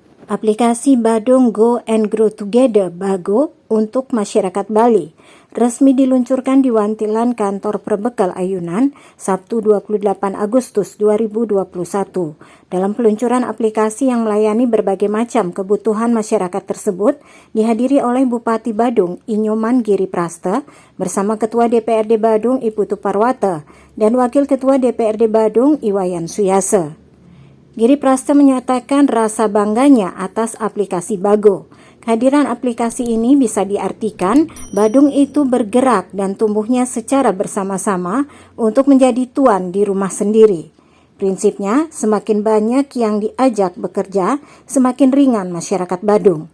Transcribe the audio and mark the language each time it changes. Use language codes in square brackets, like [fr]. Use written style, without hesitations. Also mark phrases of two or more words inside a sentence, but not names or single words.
[id] Aplikasi Badung Go and Grow Together (Bago) untuk masyarakat Bali resmi diluncurkan di Wantilan Kantor Perbekal Ayunan, Sabtu 28 Agustus 2021. Dalam peluncuran aplikasi yang melayani berbagai macam kebutuhan masyarakat tersebut, dihadiri oleh Bupati Badung, Inyoman Giri Prasta, bersama Ketua DPRD Badung, Iputu Parwata, dan Wakil Ketua DPRD Badung, Iwayan Suyase. Giri Prasta menyatakan rasa bangganya atas aplikasi Bago. Kehadiran aplikasi ini bisa diartikan Badung itu bergerak dan tumbuhnya secara bersama-sama untuk menjadi tuan di rumah sendiri. Prinsipnya, semakin banyak yang diajak bekerja, semakin ringan masyarakat Badung.